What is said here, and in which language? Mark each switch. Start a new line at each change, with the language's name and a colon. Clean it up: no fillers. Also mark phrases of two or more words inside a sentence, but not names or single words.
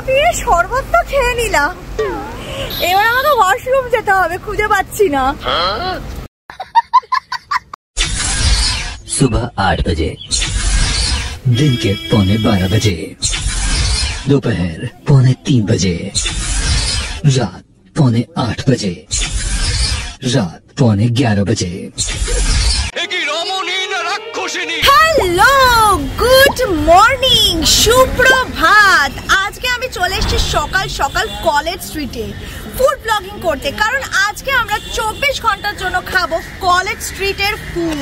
Bangla: শরবত তো খেয়ে নিলাম, এবার আমাকে ওয়াশরুম যেতে হবে, খুঁজে পাচ্ছি না।
Hindi: सुबह 8 बजे, दिन के 12:15 बजे, दोपहर 3:45 बजे, रात 8:15 बजे, रात 11:15 बजे।
English: hello, good morning, সুপ্রভাত।
Bangla: আজকে আমি চলে এসেছি সকাল সকাল কলেজ স্ট্রিটে
English: food blogging
Bangla: করতে, কারণ আজকে আমরা 24 ঘন্টার জন্য খাবো কলেজ স্ট্রিটের ফুড।